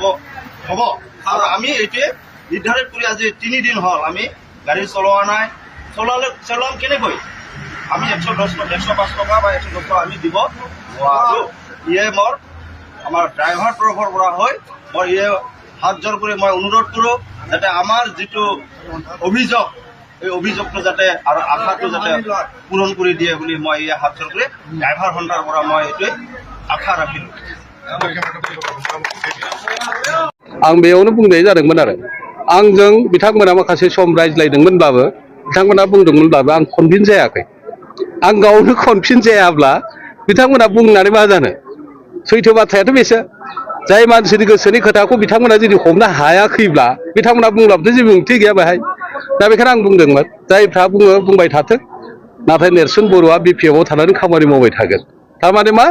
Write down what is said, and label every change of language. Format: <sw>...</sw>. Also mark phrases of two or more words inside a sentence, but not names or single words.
<as>আৰু আমি এইটোৱে নিৰ্ধাৰিত কৰি আজি 3 দিন হ'ল আমি গাড়ী চলোৱা নাই চলাম কেনেকৈ আমি 105 টকা বা 110 টকা আমি দিব নোৱাৰোঁ ইয়ে মোৰ আমাৰ ড্ৰাইভাৰ তৰফৰ পৰা হয় মই ইয়ে হাত জোৰ কৰি মই অনুৰোধ কৰোঁ যাতে আমাৰ যিটো অভিযোগ এই অভিযোগটো যাতে আৰু আশাটো যাতে পূৰণ কৰি দিয়ে বুলি মই ইয়ে হাত জোৰ কৰি ড্ৰাইভাৰ সন্থাৰ পৰা মই এইটোৱে আশা ৰাখিলোঁ</as> <brx>आं बेयावनो बुंनाय जादोंमोन आरो आंजों बिथांमोना माखासे सम रायज्लायदोंमोनब्लाबो बिथांमोना बुंदोंमोनब्लाबो आं कनभिन्स जायाखै आं गावनो कनभिन्स जायाब्ला बिथांमोना बुंनानै मा जानो सैथो बाथ्रायाथ' बेसो जाय मानसिनि गोसोनि खोथाखौ बिथांमोना जुदि हमनो हायाखैब्ला बिथांमोना बुंब्लाबोथ' जेबो ओंथि गैया बेहाय दा बेखायनो आं बुंदोंमोन जायफ्रा बुङो बुंबाय थाथों नाथाय नेर्सोन बर'आ BPF आव थानानै खामानि मावबाय थागोन थारमाने मा</brx>